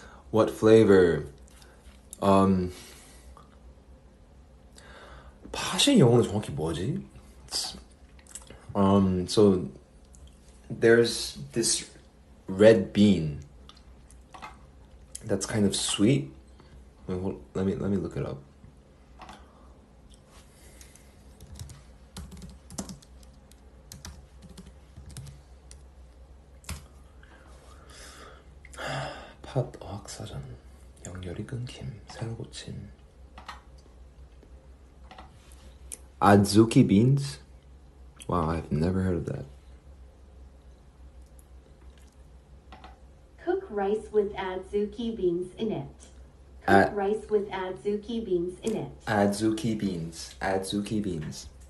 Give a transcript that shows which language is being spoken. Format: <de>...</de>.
<en>What flavor?</en> <ko>팥의 영어는 정확히 뭐지?</ko> <en>So there's this red bean that's kind of sweet. Let me look it up.</en> <ko>팥 어학사전 연결이 끊김 새로 고침.</ko> <en>Adzuki beans? Wow, I've never heard of that. Cook rice with adzuki beans in it. Cook rice with adzuki beans in it. Adzuki beans.</en>